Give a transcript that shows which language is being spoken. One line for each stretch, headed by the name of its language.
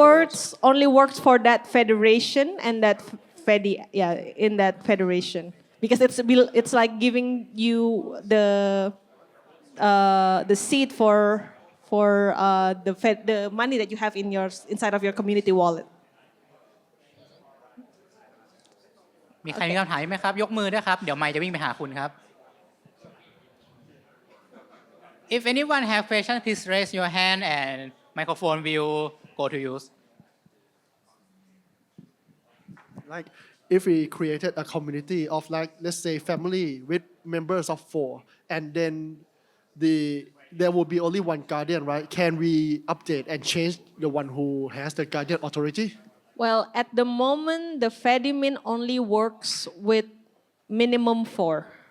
English: words only works for that federation and that Fedi, in that federation. Because it's like giving you the seed for the money that you have inside of your community wallet.
Thai: มีใครมีคำถามไหมครับยกมือด้วยครับเดี๋ยวไมค์จะวิ่งไปหาคุณครับ
English: If anyone have question please raise your hand and microphone will go to use. Like if we created a community of like, let's say family with members of 4, and then there will be only one guardian, right? Can we update and change the one who has the guardian authority? Well, at the moment, the FediMin only works with minimum 4.